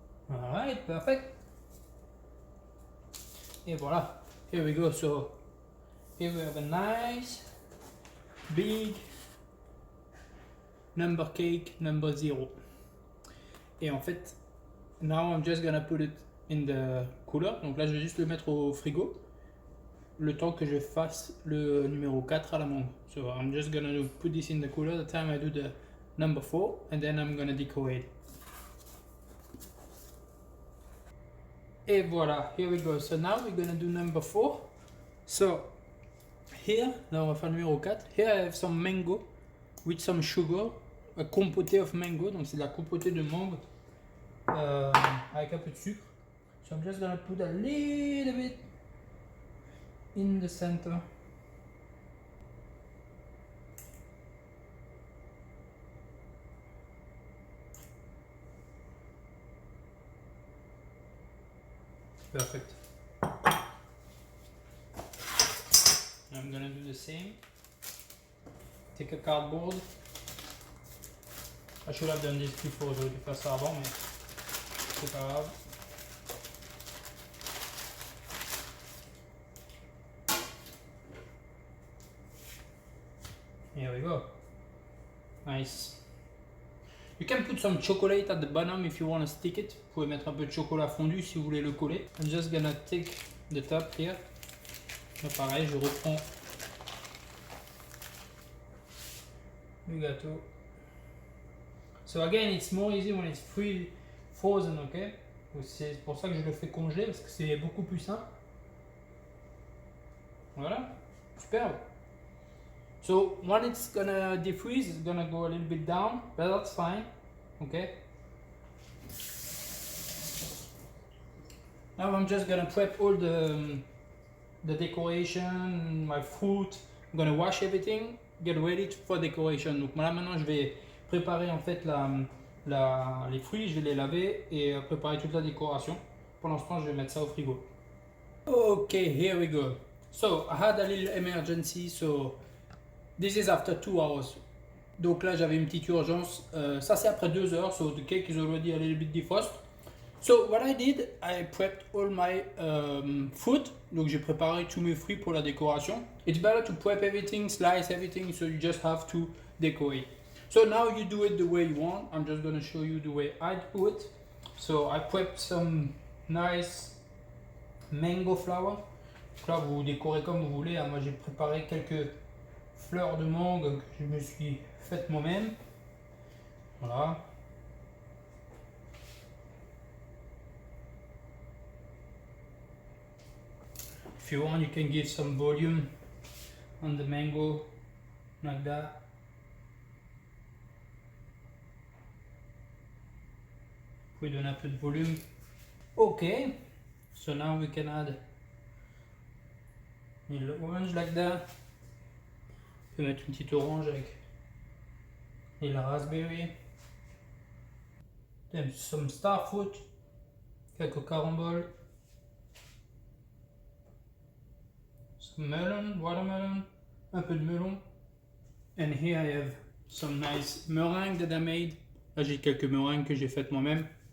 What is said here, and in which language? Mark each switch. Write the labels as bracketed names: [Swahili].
[English] Alright, perfect. [French] Et voilà. [English] Here we go. So here we have a nice big number cake number 0. [French] Et en fait, [English] now I'm just gonna put it in the cooler. [French] Donc là, je vais juste le mettre au frigo. Le temps que je fasse le numéro 4 à la mangue. [English] So I'm just gonna put this in the cooler the time I do the number 4. And then I'm gonna decorate. [French] Et voilà, [English] here we go. So now we're gonna do number 4. So here, [French] là on va faire le numéro 4. [English] Here I have some mango with some sugar. A compoté of mango, [French] donc c'est de la compotée de mangue avec un peu de sucre. [English] So I'm just gonna put a little bit in the center. Perfect. I'm gonna do the same. Take a cardboard. I should have done this before, [French] j'aurais dû faire ça avant, mais c'est pas grave. [English] Here we go. Nice. You can put some chocolate at the bottom if you want to stick it. [French] Vous pouvez mettre un peu de chocolat fondu si vous voulez le coller. [English] I'm just gonna take the top here. [French] Là, pareil, je reprends le gâteau. [English] So again, it's more easy when it's frozen, ok? [French] C'est pour ça que je le fais congeler parce que c'est beaucoup plus simple. Voilà, superbe. [English] So when it's gonna defreeze, it's gonna go a little bit down, but that's fine, okay? Now I'm just gonna prep all the decoration, my fruit. I'm gonna wash everything, get ready for decoration. [French] Donc là maintenant je vais préparer en fait les fruits, je vais les laver et préparer toute la décoration. Pendant ce temps je vais mettre ça au frigo. [English] Okay, here we go. So I had a little emergency, so this is after 2 hours. [French] Donc là j'avais une petite urgence. Ça c'est après 2 heures, [English] so the cake is already a little bit defrosted. So what I did, I prepped all my fruit. [French] Donc j'ai préparé tous mes fruits pour la décoration. [English] It's better to prep everything, slice everything, so you just have to decorate. So now you do it the way you want. I'm just gonna show you the way I do it. So I prepped some nice mango flower. [French] Donc là vous décorez comme vous voulez. Moi j'ai préparé quelques fleurs de mangue que je me suis faites moi-même. Voilà. [English] If you want, you can give some volume on the mango, like that. [French] Vous pouvez donner un peu de volume. [English] Okay, so now we can add a little orange like that. [French] On peut mettre une petite orange avec et la raspberry. [English] Then some star fruit, [French] quelques caramboles. Melon, watermelon, un peu de melon. [English] And here I have some nice meringue that I made. [French] Là j'ai quelques meringues que j'ai faites moi-même.